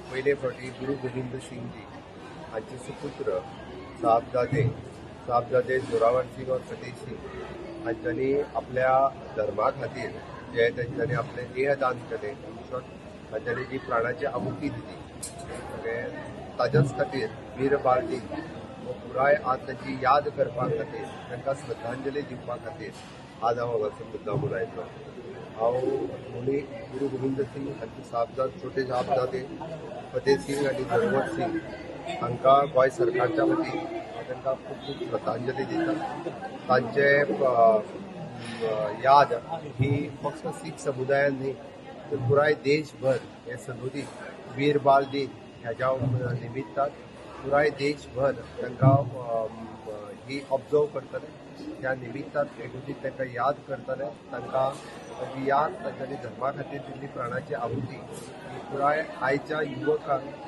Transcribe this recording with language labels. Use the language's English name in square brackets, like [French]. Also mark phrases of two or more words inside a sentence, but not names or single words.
[Konkani] पयले फावटी गुरु गोविंद सिंगजी हांचे सुपुत्र साहबजादे जोरावर सिंग और फतेह सिंग हांच्यांनी आपल्या धर्मा खातीर जे तेंच्यांनी आपले देहदान केले हांच्यांनी जी प्राणाची आहुती दिली ताच्याच खातीर वीर बाल दिन हो पुराय आज ताची याद करपा खातीर तांकां श्रद्धांजली दिवपा खातीर आज हांव हांगासर मुद्दामून आयिल्लो हांव दोनूय गुरु गोविंद सिंग हांचे छोटे साहबजादे फतेह सिंग आनी जोरावर सिंग हांकां गोंय सरकारच्या वतीन हांव तांकां खूब खूब श्रद्धांजली दिता तांचे याद ही फक्त सीख समुदायान न्ही तर पुराय देशभर हे सदोदीत वीर बाल दिन ह्याच्या निमित्तान पुराय देशभर तांकां ही ऑब्जर्व करतले त्या निमित्तान एकुणीत तांकां याद करतले तांकां ताची याद तांच्यांनी धर्मा खातीर दिल्ली प्राणाची आहुती ही पुराय आयच्या युवकांक